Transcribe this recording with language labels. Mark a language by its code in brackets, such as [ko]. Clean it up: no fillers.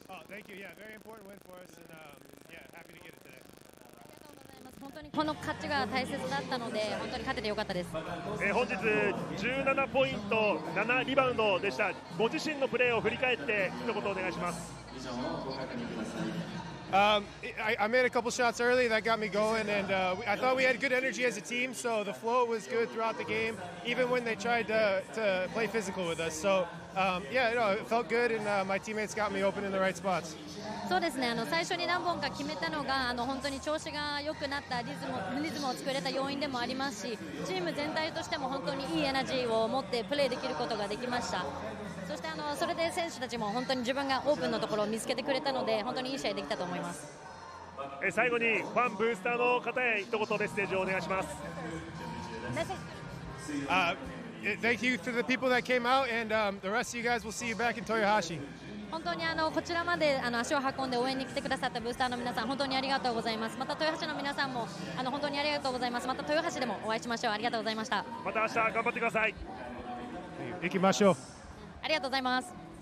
[en] Thank you. Yeah, very important win for us, and yeah, happy to get it today. [ja] 本当にこの勝ちが大切だったので、本当に勝ててよかったです。本日17ポイント7リバウンドでした。ご自身のプレーを振り返って一言お願いします。 [en] I made a couple shots early that got me going, and I thought we had good energy as a team, so the flow was good throughout the game, even when they tried to play physical with us. So, it felt good, and my teammates got me open in the right spots. [ja] そうですね、最初に何本か決めたのが本当に調子が良くなったリズムを作れた要因でもありますし、チーム全体としても本当にいいエナジーを持ってプレーできることができました。そしてそれで選手たちも本当に自分がオープンのところを見つけてくれたので、本当にいい試合できたと思います。最後にファンブースターの方へ一言メッセージをお願いします。 [en] Thank you to the people that came out, and the rest of you guys will see you back in Toyohashi. [ja] 本当にこちらまで足を運んで応援に来てくださったブースターの皆さん、本当にありがとうございます。また豊橋の皆さんも本当にありがとうございます。また豊橋でもお会いしましょう。ありがとうございました。また明日頑張ってください。行きましょう。ありがとうございます。